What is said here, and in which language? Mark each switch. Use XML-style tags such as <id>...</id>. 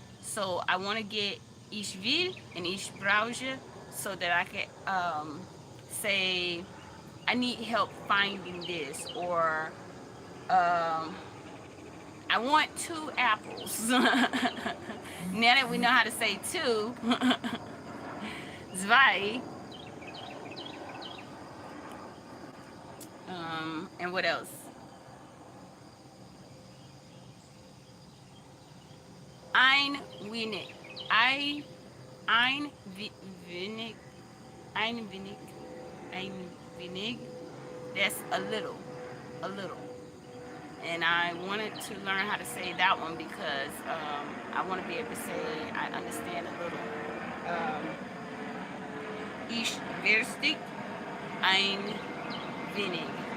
<en>So I want to get</en> <de>ich will</de> <en>and</en> <de>ich browse</de> <en>so that I can say I need help finding this, or um, I want 2 apples. Now that we know how to say two, zwei, and what else?</en> <de>Ein wenig, I, ein wenig, ein wenig, ein wenig.</de> <en>That's a little, a little. And I wanted to learn how to say that one because I want to be able to say I understand a little.</en> <de>Um, ich verstehe ein wenig.</de>